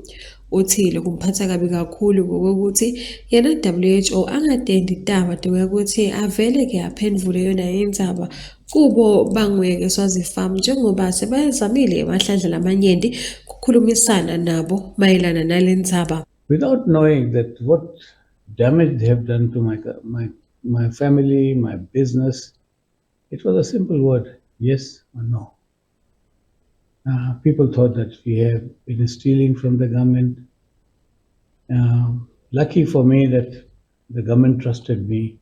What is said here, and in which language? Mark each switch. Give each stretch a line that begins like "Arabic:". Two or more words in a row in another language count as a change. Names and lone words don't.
Swati: Uthile kumphatha kabi kakhulu ngokuthi yena WHO angatendi taba ukuthi avele-ke aphendvule yona indzaba kubo banguye-ke Swazi Farm njengoba sebayazamile emahlandla lamanyenti kukhulumisana nabo mayelana nale ndzaba.
English: Without knowing that what damage they have done to my family, my business, it was a simple word, yes or no. People thought that we have been stealing from the government. Lucky for me that the government trusted me.